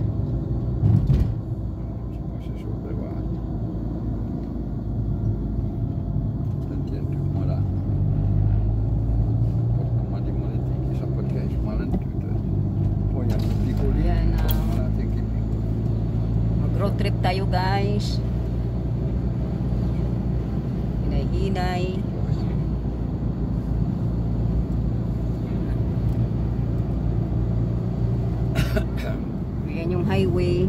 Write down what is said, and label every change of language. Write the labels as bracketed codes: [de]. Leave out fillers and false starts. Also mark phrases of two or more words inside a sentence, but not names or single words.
[it] Si può sollevare. Tanto come là. Come di monete, chissà perché sono malentute. Poi hanno piccoli, [tl] Yan, [it] malati anche piccoli. [tl] Mag- [en] road trip [tl] tayo guys. Hinay-hinay. Yan yung highway.